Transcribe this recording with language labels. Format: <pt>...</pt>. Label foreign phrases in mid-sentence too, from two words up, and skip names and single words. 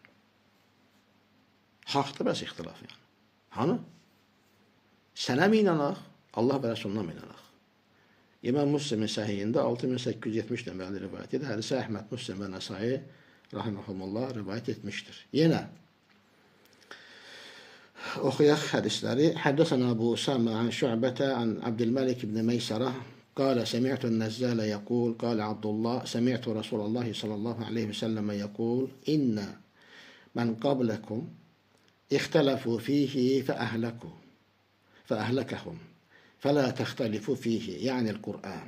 <az>Haqdır bəs ixtilaf yəni. Hanı? Sənə mi inanaq? Allah və Rəsuluna mi inanaq? İmam Müslimin səhiyində 6870 nömrəli rivayət edir. Hədisə Əhməd, Müslim və Nəsai rahimehumullah rivayət etmişdir.</az> <ar>Yenə أخيخ حدث لاري حدثنا أبو أسامة عن شعبة عن عبد الملك بن ميسرة قال سمعت النزال يقول قال عبد الله سمعت رسول الله صلى الله عليه وسلم يقول إن من قبلكم اختلفوا فيه فأهلكهم فلا تختلفوا فيه يعني القرآن.</ar>